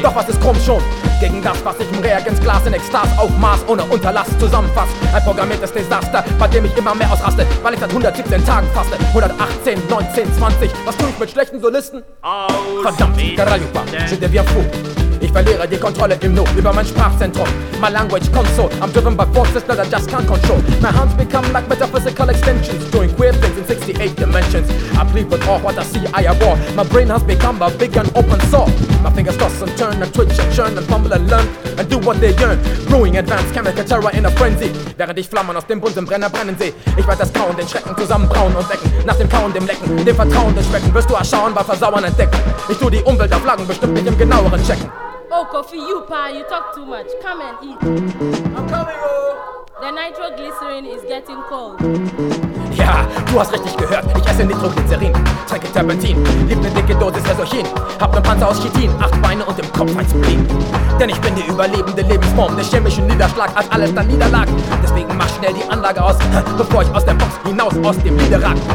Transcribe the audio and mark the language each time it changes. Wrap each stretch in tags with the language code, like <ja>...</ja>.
<de>Doch was ist Chrom schon? Gegen das, was ich im Reagenzglas in Ekstase auf Maß ohne Unterlass zusammenfasst. Ein programmiertes Desaster, bei dem ich immer mehr ausraste, weil ich seit 117 Tagen faste. 118, 19, 20. Was tue ich mit schlechten Solisten? Aus. Verdammt, Karajupa, sind wir fu. Ich verliere die Kontrolle im Nu über mein Sprachzentrum.</de> <en>My language console, I'm driven by forces that I just can't control. My hands become like metaphysical extensions, doing queer things in 6 across the 8 dimensions. I plead with all what I see, I abhor. My brain has become a big and open sore. My fingers toss and turn and twitch and churn and fumble and learn and do what they yearn. Brewing advanced chemical terror in a frenzy.</en> <de>Während ich Flammen aus dem bunten Brenner brennen sehe. Ich werde das Grauen, den Schrecken zusammenbrauen und wecken. Nach dem Kauen, dem Lecken, dem Vertrauen, den Schrecken wirst du erschauen, bei Versauern entdecken. Ich tu die Umwelt auf Lagen bestimmt nicht im genaueren Checken.</de> <en>Oh, Coffee, you pa, you talk too much. Come and eat. I'm coming, oh. The nitroglycerin is getting cold.</en> <de>Ja, du hast richtig gehört, ich esse Nitroglycerin, trinke Terpentin, lieb ne dicke Dosis Resorchin, hab ne Panzer aus Chitin, acht Beine und im Kopf ein Spleen. Denn ich bin die überlebende Lebensform, der chemische Niederschlag als alles dann niederlag. Deswegen mach schnell die Anlage aus, bevor ich aus der Box hinaus aus dem Liederrack.</de>